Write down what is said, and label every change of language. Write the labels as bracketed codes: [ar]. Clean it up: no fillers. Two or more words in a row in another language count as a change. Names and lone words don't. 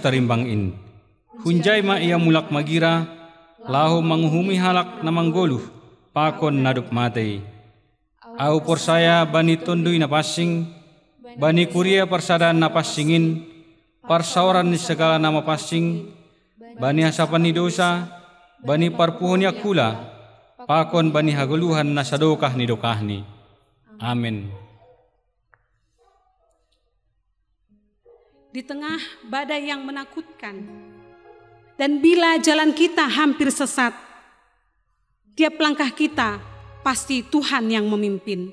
[bts] tarimbang in hunjai ma ia mulak magira lahu manguhumi halak na mangguluh pakon nadup mate au porsaya bani tondui na pasing bani kuria persadaan na pasingin parsaoran ni segala nama pasing bani hasapan ni dosa bani parpuhon yakula pakon bani haguluhan na sadokah ni dokahni. Amin. [id] Di tengah badai yang menakutkan dan bila jalan kita hampir sesat, tiap langkah kita pasti Tuhan yang memimpin.